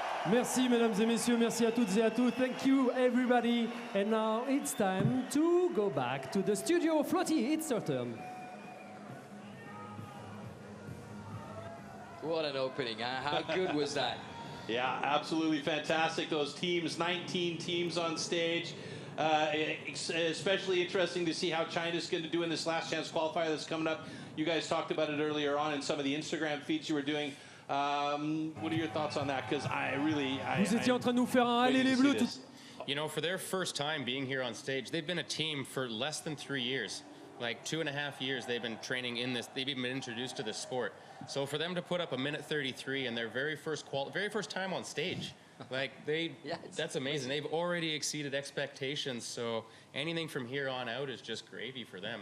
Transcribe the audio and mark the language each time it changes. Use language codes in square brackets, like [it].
[fr] Merci mesdames et messieurs, merci à toutes et à tous. [en] Thank you everybody. And now it's time to go back to the studio. Flotti, it's your turn. What an opening, huh? How good was that? Yeah, absolutely fantastic. Those teams, 19 teams on stage. Especially interesting to see how China's going to do in this last chance qualifier that's coming up. You guys talked about it earlier on in some of the Instagram feeds you were doing. What are your thoughts on that? Because [fr] Vous étiez en train de nous faire un allez les bleus. [en] You know, for their first time being here on stage, they've been a team for less than 3 years. Like 2.5 years they've been training in this. They've even been introduced to this sport. So for them to put up a minute 33 in their very first time on stage, like that's amazing. They've already exceeded expectations. So anything from here on out is just gravy for them.